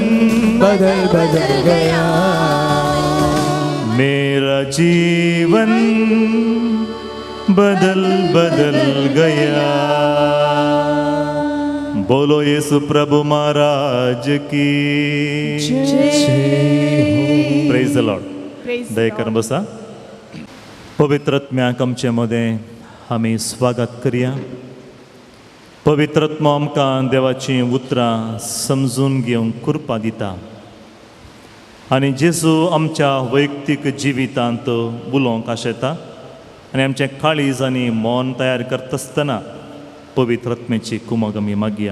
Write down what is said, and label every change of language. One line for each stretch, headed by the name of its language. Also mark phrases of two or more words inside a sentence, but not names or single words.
Hindi: बदल बदल गया, मेरा जीवन बदल बदल गया। बोलो यीशु प्रभु महाराज की
English: Praise the Lord.
Konkani: दयेकर बसा. पवित्र आत्म्याक आमचे मदें आमी स्वागत करया. पवित्र आत्मा आमकां देवाचीं उतरां समजून घेवंक कृपा दिता आनी जेजू आमच्या वैयक्तीक जिवितांत उलोवंक आशेता आनी आमचें काळीज आनी मन तयार करता आसतना पवित्र आत्म्याची कुमक आमी मागया.